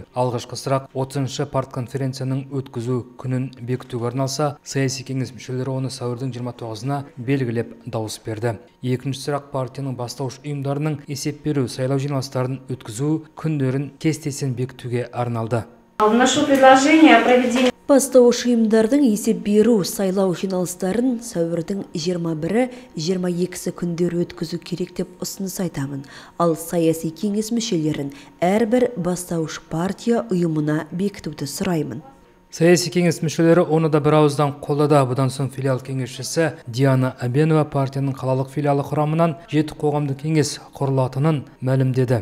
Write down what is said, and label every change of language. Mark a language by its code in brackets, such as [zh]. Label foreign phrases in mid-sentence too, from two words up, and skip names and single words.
[kk] Алғашқы сұрақ 30-шы партконференцияның өткізу күнін бекітуге арналса, саяси кеңес мүшелері оны сәуірдің 29-на белгілеп дауыс берді. Екінші сұрақ партияның бастауыш ұйымдарының есеп беру сайлау жиналыстарын өткізу күндерін кестесін бекітуге арналды. [ru] Вношу предложение о проведении [kk] Бастауыш ұйымдардың есеп беру сайлау жиналыстарын сәуірдің 21-22 күндері өткізу керек деп ұсыныс айтамын. Ал саяси кеңес мүшелерін әрбір бастауыш партия ұйымына бекітуді сұраймын. Саяси кеңес мүшелері оны да бір ауыздан қолдады. Бұдан соң филиал кеңесшісі Диана Абенова партияның қалалық филиалы құрамынан 7 қоғамдық кеңес құрылатынын мәлімдеді.